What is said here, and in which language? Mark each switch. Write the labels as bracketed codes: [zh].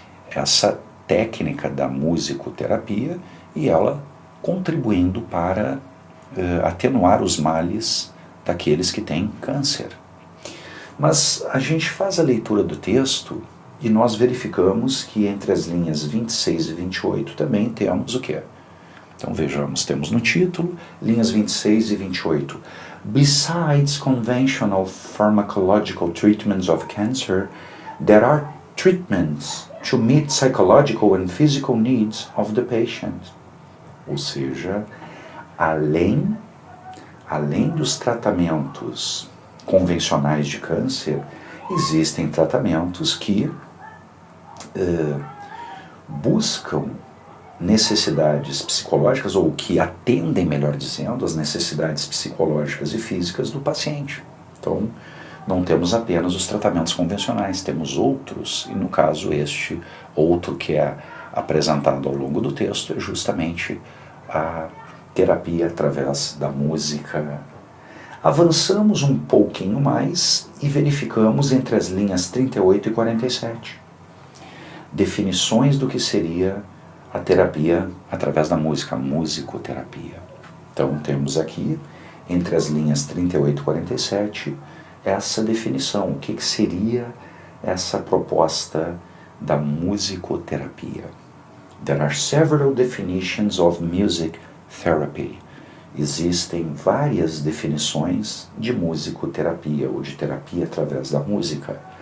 [pt] Essa técnica da musicoterapia e ela contribuindo para atenuar os males daqueles que têm câncer. Mas a gente faz a leitura do texto e nós verificamos que entre as linhas 26 e 28 também temos o quê? Então vejamos, temos no título, linhas 26 e 28. [en] Besides conventional pharmacological treatments of cancer, there are treatments to meet psychological and physical needs of the patient. [pt] Ou seja, além dos tratamentos convencionais de câncer, existem tratamentos que buscam necessidades psicológicas, ou que atendem, melhor dizendo, as necessidades psicológicas e físicas do paciente. Então, não temos apenas os tratamentos convencionais, temos outros, e no caso este outro que é apresentado ao longo do texto é justamente a terapia através da música. Avançamos um pouquinho mais e verificamos entre as linhas 38 e 47 definições do que seria a terapia através da música, a musicoterapia. Então temos aqui, entre as linhas 38 e 47, essa definição, o que seria essa proposta da musicoterapia. [en] There are several definitions of music therapy. [pt] Existem várias definições de musicoterapia ou de terapia através da música.